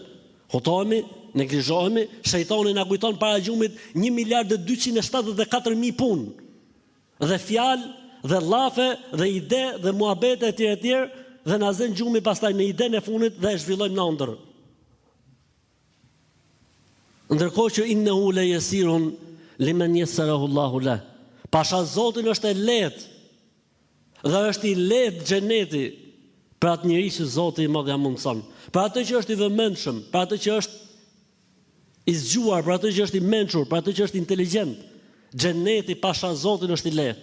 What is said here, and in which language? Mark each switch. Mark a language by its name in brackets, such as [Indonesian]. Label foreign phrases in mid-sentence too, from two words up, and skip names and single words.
[Albanian] Hotohemi, neglizhohemi, shejtani na kujton para gjumit 1.274.000 punë. Dhe fjalë, dhe llafe, dhe ide, dhe muhabete etj, dhe na zën gjumi pastaj në idenë e fundit dhe e zhvillojmë në ëndër. [Arabic] Ndërkohë që إنه ليسير لمن يسره الله لا. [Albanian] Pasha Zotin është e lehtë. Dhe është i lehtë xheneti për atë njerëz që Zoti i Madh ja mundson. Për atë që është i vëmendshëm, për atë që është i zgjuar, për atë që është i mençur, për atë që është inteligjent, xheneti pasha Zotin është i lehtë.